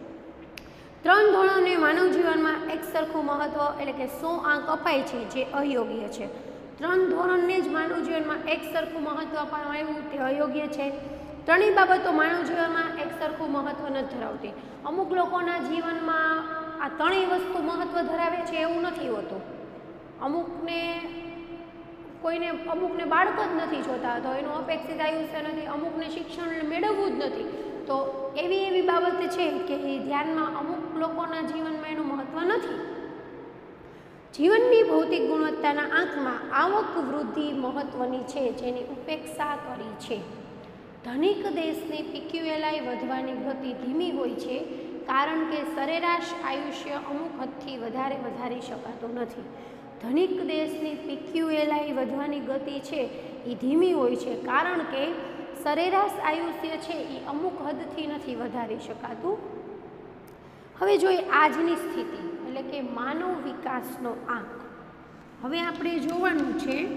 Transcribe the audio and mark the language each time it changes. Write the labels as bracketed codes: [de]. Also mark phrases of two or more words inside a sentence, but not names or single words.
[gu] 3 ધોરણોને માનવ જીવન મેં એક સરખું મહત્વ એટલે કે 100 આંક અપાય છે જે અયોગ્ય છે। 3 ધોરણને જ માનવ જીવન મેં એક સરખું મહત્વ આપવામાં આવ્યું તે અયોગ્ય છે। 3 બાબતો માનવ જીવન મેં એક સરખું મહત્વ નથી ધરાવતી। અમુક લોકોના જીવન મેં આ 3 વસ્તુ મહત્વ ધરાવે છે એવું નથી હોતું। અમુકને બાળક જ નથી જોતા તો એનું અપેક્ષિત આયુષ્ય નથી, અમુકને શિક્ષણ મેળવવું જ નથી તો એવી બાબત છે કે ધ્યાન મેં અમુક લોકોના જીવન મેં એનું મહત્વ નથી। જીવનની ભૌતિક ગુણવત્તાના આંક મેં આવક વૃદ્ધિ મહત્વની છે જેની ઉપેક્ષા કરી છે। ધનિક દેશની PQLI વધવાની ગતિ ધીમી હોય છે કારણ કે સરેરાશ આયુષ્ય અમુક હદથી વધારે વધારી શકાતો નથી। ધનિક દેશની PQLI વધવાની ગતિ છે એ ધીમી હોય છે કારણ કે સરેરાશ આયુષ્ય છે એ અમુક હદથી નથી વધારી શકાતું। હવે જોઈએ આજની સ્થિતિ એટલે કે માનવ વિકાસનો આંક। હવે આપણે જોવાનું છે